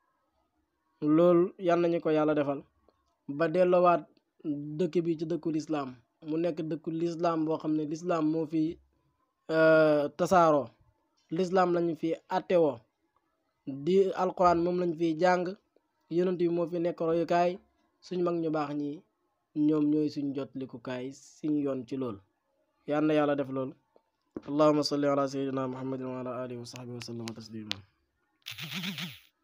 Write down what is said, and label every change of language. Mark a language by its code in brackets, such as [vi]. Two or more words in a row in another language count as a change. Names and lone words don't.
[wo] loolu yan nañu ko yàlla defal ba delloowaat dëkk bi ci dëkku lislaam mu nekk dëkku lislaam boo xam ne lislaam moo fi tasaaroo lislaam lañu fi attewoo di alquran moom lañ fiy jàng yonent bi moo fi nekk royukaay suñ mag ñu baax ñi ñoom ñooy suñ jot likukaay suñ yoon ci loolu yal na yàlla def loolu [ar] اللهم صل على سيدنا محمد وعلى آله وصحبه وسلم تسليما